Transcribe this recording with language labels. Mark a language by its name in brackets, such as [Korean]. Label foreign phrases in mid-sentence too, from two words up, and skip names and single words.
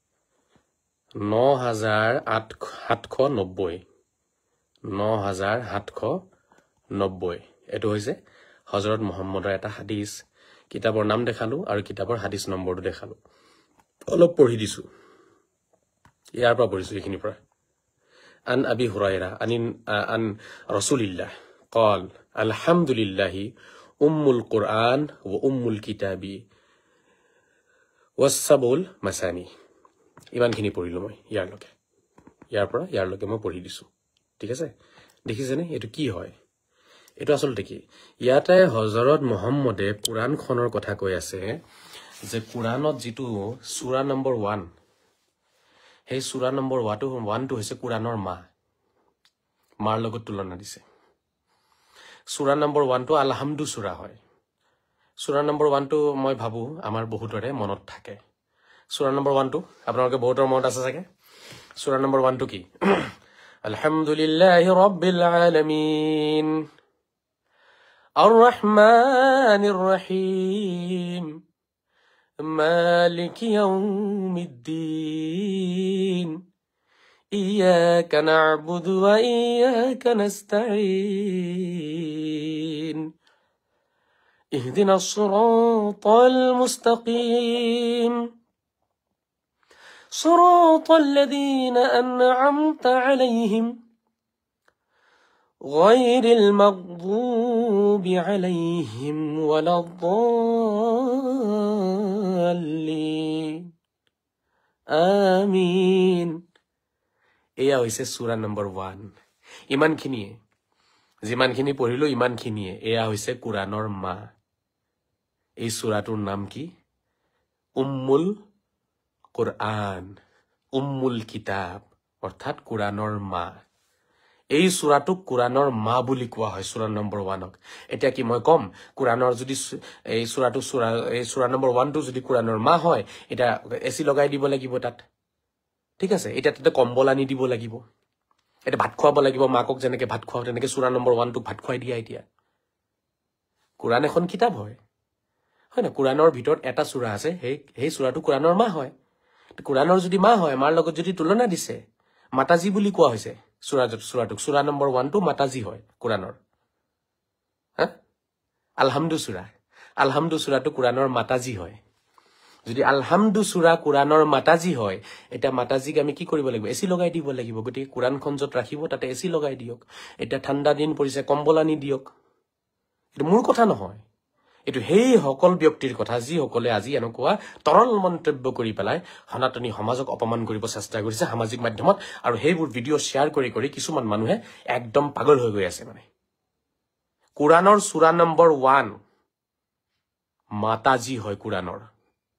[Assamese] 9790 9790 এটো হৈছে হযরত মুহাম্মদৰ এটা হাদিস কিতাপৰ নাম দেখালো আৰু কিতাপৰ হাদিস নম্বৰটো দেখালো অলপ পঢ়ি দিছো ইয়াৰ পৰা পঢ়িছো এইখিনি পৰা [Arabic] عن أبي هريرة عن رسول الله قال الحمد لله القرآن الكتابي والسبع المثاني [Assamese] ইমানখিনি পঢ়িলো মই ইয়াৰ লগে মই পঢ়ি দিছো ঠিক আছে দেখিছেনে এটো কি হয় এটো আসলতে কি ইয়াতে হযরত মুহাম্মদে কুরআনখনৰ কথা কৈ আছে যে কুরআনত যেটো সূরা নম্বৰ 1 সেই সূরা নম্বৰ 1 টো হৈছে কুরআনৰ মাৰ লগত তুলনা দিছে সূরা নম্বৰ 1 টো আলহামদু সূরা হয় সূরা নম্বৰ 1 টো মই ভাবো আমাৰ বহুতৰে মনত থাকে সূরা নম্বৰ 1 টো আপোনালোকে বহুতৰ মনত আছে চাগে সূরা নম্বৰ 1 টো কি [Arabic] الحمد لله رب العالمين الرحمن الرحيم مالك يوم الدين إياك نعبد وإياك نستعين اهدنا الصراط المستقيم صراط الذين أنعمت عليهم غير المغضوب عليهم ولا الضالين آمين [Assamese] এয়া হৈছে সূরা নম্বৰ 1 ইমানখিনিয়ে যিমানখিনি পঢ়িলো ইমানখিনিয়ে এয়া হৈছে কুরআনৰ মা এই সূরাটোৰ নাম কি [Arabic] أم القرآن أم الكتاب [Assamese] অর্থাৎ কুরআনৰ মা এই সূরাটোক কুরআনৰ মা বুলি কোৱা হয় সূরা নম্বৰ 1ক এটা কি মই কম কুরআনৰ যদি এই সূরা নম্বৰ 1 টো যদি কুরআনৰ মা হয় এটা এসি লগাই দিব লাগিব তাত ঠিক আছে এটা তাতে কম্বল আনি দিব লাগিব এটা ভাত খোৱাব লাগিব মাকক যেনেকে ভাত খোৱাও তেনেকে সূরা নম্বৰ 1 টোক ভাত খুৱাই দিয়া এতিয়া কুরআন এখন কিতাপ হয় না কুরআনৰ ভিতৰত এটা সূরা আছে সেই সূৰাটো কুরআনৰ মা হয় কুরআনৰ যদি মা হয় মাৰ লগত যদি তুলনা দিছে মাতাজি বুলি কোৱা হৈছে সূৰাটোক সূরা নম্বৰ 1 টো মাতাজি হয় কুরআনৰ হা আলহামদু সূৰাটো কুরআনৰ মাতাজি হয় যদি আলহামদু সূরা কুরআনৰ মাতাজি হয় এটা মাতাজিক আমি কি কৰিব লাগিব এসি লগাই দিব লাগিব গতি কুরআনখন যত ৰাখিব তাতে এসি লগাই দিয়ক এটা ঠাণ্ডা দিন পৰিছে কম্বল আনি দিয়ক এটা মোৰ কথা নহয় এটো হেই সকল ব্যক্তিৰ কথা যি সকলে আজি এনেকুৱা তৰল মন্তব্য কৰি পেলাই সনাতনী সমাজক অপমান কৰিব চেষ্টা কৰিছে সামাজিক মাধ্যমত আৰু হেইবোৰ ভিডিও শেয়াৰ কৰি কিছুমান মানুহে একদম পাগল হৈ গৈ আছে মানে কুরআনৰ সূরা নম্বৰ 1 মাতাজি হয় কুরআনৰ